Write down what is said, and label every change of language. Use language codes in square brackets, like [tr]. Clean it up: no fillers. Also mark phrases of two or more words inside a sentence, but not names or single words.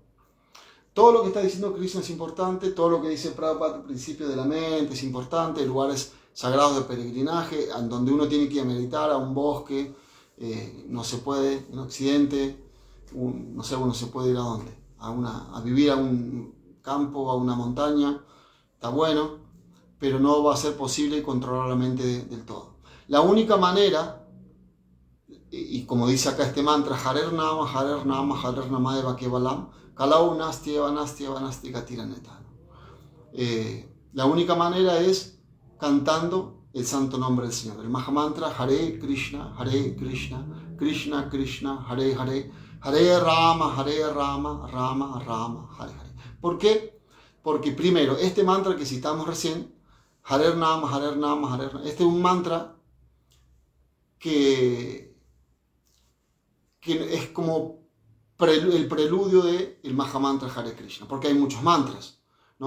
[es] Todo lo que está diciendo Krishna es importante, todo lo que dice Prabhupada al principio de la mente es importante, lugares sagrados de peregrinaje, en donde uno tiene que ir a meditar, a un bosque, no se puede, en Occidente, no sé, uno se puede ir a dónde, a vivir a un campo, a una montaña, está bueno, pero no va a ser posible controlar la mente del todo. La única manera, y como dice acá este mantra, [sa] हरेर् नाम, हरेर् नाम, हरेर् नाम एव केवलम्, कलौ नास्ति एव नास्ति एव नास्ति गतिर् अन्यथा. [es] La única manera es cantando el santo nombre del Señor. El Mahamantra, [sa] हरे कृष्ण, कृष्ण कृष्ण, हरे हरे, हरे राम, राम राम, हरे हरे. [es] ¿Por qué? Porque primero, este mantra que citamos recién, [sa] हरे नाम, हरे नाम, हरे राम, [es] este es un mantra que es como el preludio del Mahamantra Hare Krishna, porque hay muchos mantras, ¿no?